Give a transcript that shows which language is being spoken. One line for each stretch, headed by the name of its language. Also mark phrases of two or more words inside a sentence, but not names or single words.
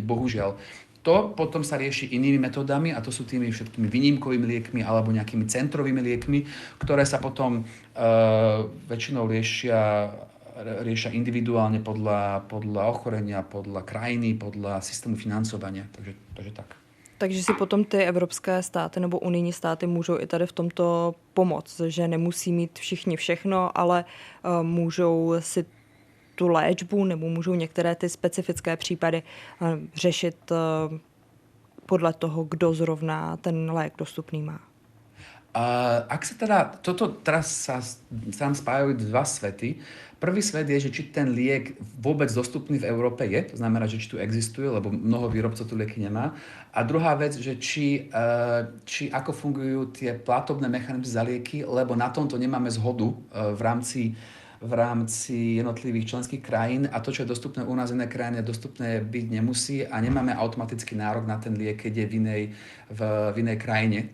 Slovak: Bohužiaľ. To potom sa rieši inými metódami a to sú tými všetkými výnimkovými liekmi alebo nejakými centrovými liekmi, ktoré sa potom väčšinou riešia individuálne podľa ochorenia, podľa krajiny, podľa systému financovania. Takže tak.
Czech: Takže si potom ty evropské státy nebo unijní státy můžou i tady v tomto pomoct, že nemusí mít všichni všechno, ale můžou si tu léčbu nebo můžou některé ty specifické případy řešit podle toho, kdo zrovna ten lék dostupný má.
Slovak: Ak sa teda, teraz sa tam spájajú dva svety. Prvý svet je, že či ten liek vôbec dostupný v Európe je, to znamená, že či tu existuje, lebo mnoho výrobcov tu lieky nemá. A druhá vec, že či ako fungujú tie platobné mechanizmy za lieky, lebo na tomto nemáme zhodu v rámci jednotlivých členských krajín a to, čo je dostupné u nás v inej krajine, dostupné byť nemusí a nemáme automatický nárok na ten liek, keď je v inej krajine.